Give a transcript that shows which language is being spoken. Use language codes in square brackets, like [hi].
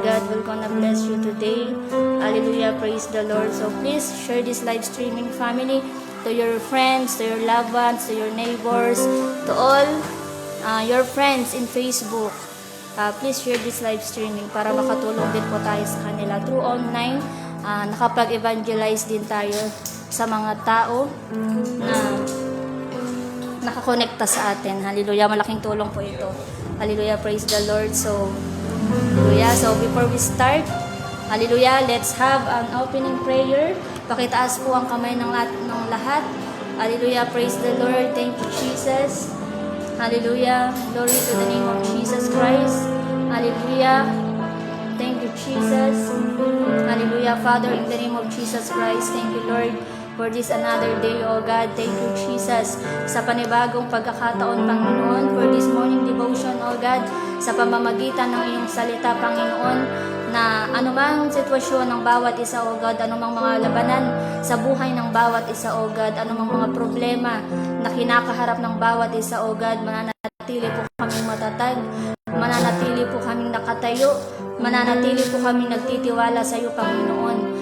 [en] God will gonna bless you today. Hallelujah. Praise the Lord. So please share this live streaming, family, to your friends, to your loved ones, to your neighbors, to all your friends in Facebook. Please share this live streaming [tl] para makatulong din po tayo sa kanila [en] through online. [tl] Nakapag-evangelize din tayo sa mga tao na nakakonekta sa atin. Hallelujah, malaking tulong po ito. Hallelujah, [en] praise the Lord. So, hallelujah. So, before we start, hallelujah, let's have an opening prayer. [tl] Pakitaas po ang kamay ng lahat. [en] Hallelujah, praise the Lord. Thank you, Jesus. Hallelujah, glory to the name of Jesus Christ. Hallelujah. Thank you, Jesus. Hallelujah, Father, in the name of Jesus Christ. Thank you, Lord, for this another day, oh God. Thank you, Jesus, [tl] sa panibagong pagkakataon, Panginoon, [en] for this morning devotion, [tl] oh God, sa pamamagitan ng iyong salita, Panginoon, na anumang sitwasyon ng bawat isa, oh God, anumang mga labanan sa buhay ng bawat isa, oh God, anumang mga problema na kinakaharap ng bawat isa, oh God, mananatili po kaming matatag, mananatili po kaming nakatayo, mananatili po kami nagtitiwala sa iyo, Panginoon.